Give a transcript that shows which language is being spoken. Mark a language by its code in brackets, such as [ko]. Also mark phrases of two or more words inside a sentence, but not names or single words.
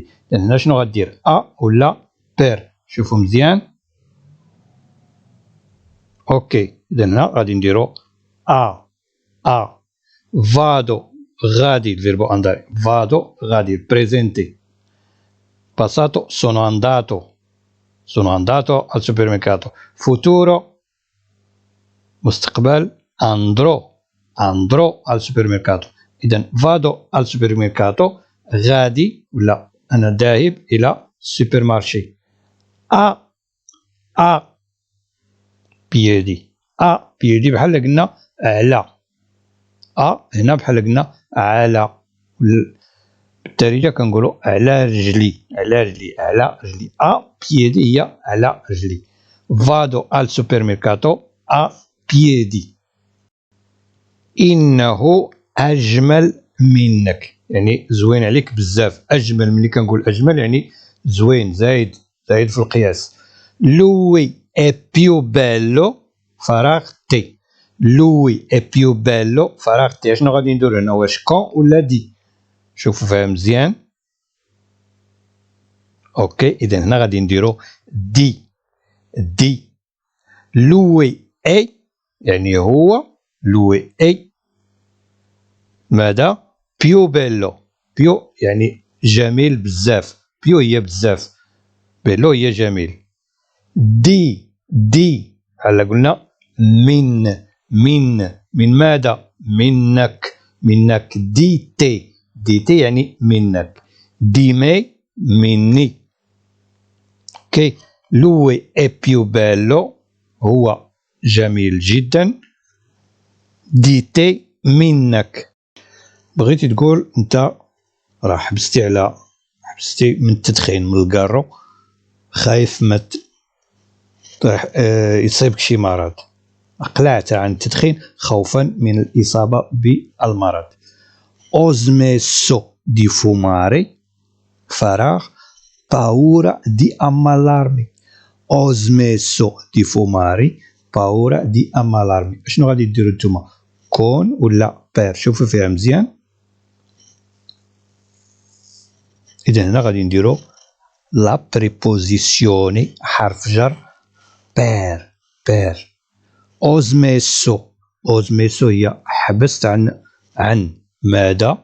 [ar] هنا شنو غدير؟ ولا بير؟ شوفوا مزيان. اوكي اذا هنا غادي نديرو فادو غادي الفيربو انداري. [it] فادو غادي presente. passato sono andato al supermercato. futuro مستقبل andrò al supermercato. [ar] اذا [it] vado al supermercato [ar] غادي ولا انا ذاهب الى السوبر مارشي. بيدي. بيدي بحال قلنا على. هنا بحال قلنا على. بالتالي كنقولوا على رجلي. على رجلي. بيدي هي على رجلي. [it] vado al supermercato a piedi. [ar] إنه أجمل منك يعني زوين عليك بزاف. أجمل ملي كنقول أجمل يعني زوين زايد في القياس. [it] lui è più bello فراغ تي. lui è più bello فراغ تي. [ar] شنو غادي ندير هنا؟ واش كون ولا دي؟ شوفوا فيها مزيان. اوكي اذا هنا غادي نديرو دي. [it] lui è [ar] يعني هو. [it] lui è ماذا؟ più bello. [ar] بيو يعني جميل بزاف. بيو هي بزاف. بيلو هي جميل. دي بحال قلنا من ماذا؟ منك. [it] di te [ar] يعني منك. [it] di me [ar] مني. اوكي [it] lui è più bello [ar] هو جميل جدا. [it] di te منك. [ar] بغيتي تقول انت راه حبستي من التدخين من الكارو خايف ما يصيبك شي مرض. اقلعت عن التدخين خوفا من الإصابة بالمرض. [it] ho smesso di fumare فراغ paura di ammalarmi. ho smesso di fumare paura di ammalarmi. [ar] شنو غادي ديروا نتوما؟ كون ولا بير؟ شوفوا فيها مزيان. إذا هنا غادي نديرو [it] la preposizione [ar] حرف جر بير. اوزميسو. اوزميسو هي حبست عن ماذا؟